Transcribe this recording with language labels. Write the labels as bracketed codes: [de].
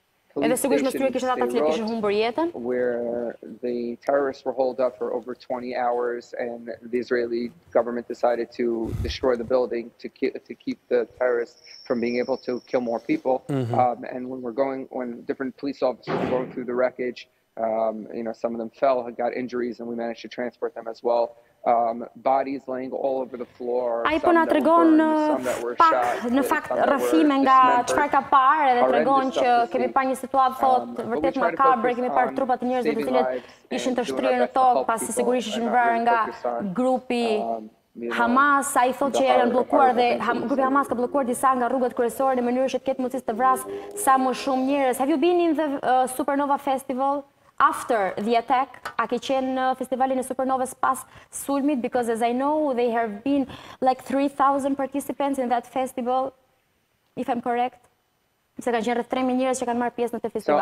[sq] Edhe sigurisht në shtyre kishin ata që kishin humbur jetën. [en] Where the terrorists were holed up for over 20 hours and the Israeli government decided to destroy the building to keep the terrorists from being able to kill more people. And when different police officers were going through the wreckage, some of them fell, got injuries, and we managed to transport them as well. Bodies laying all over the floor. [sq] Ai po na tregon pak në fakt rrëfime nga çfarë ka parë edhe tregon që kemi parë një situatë thotë vërtet makabre, kemi parë trupa të njerëzve të cilët ishin të shtrirë në tokë, pasi sigurisht ishin vrarë nga grupi Hamas, a I thot që janë bllokuar dhe grupi Hamas ka bllokuar disa nga rrugët kryesore në mënyrë që të ketë mundësi të vrasë sa më shumë njerëz. [en] Have you been in the Supernova Festival after the attack? [sq] A ke qenë në festivalin e Supernovës pas sulmit? [en] Because as I know, there have been like 3,000 participants in that festival, if I'm correct. [sq] Se kanë qenë rreth 3.000 njerëz që kanë marrë pjesë në këtë festival.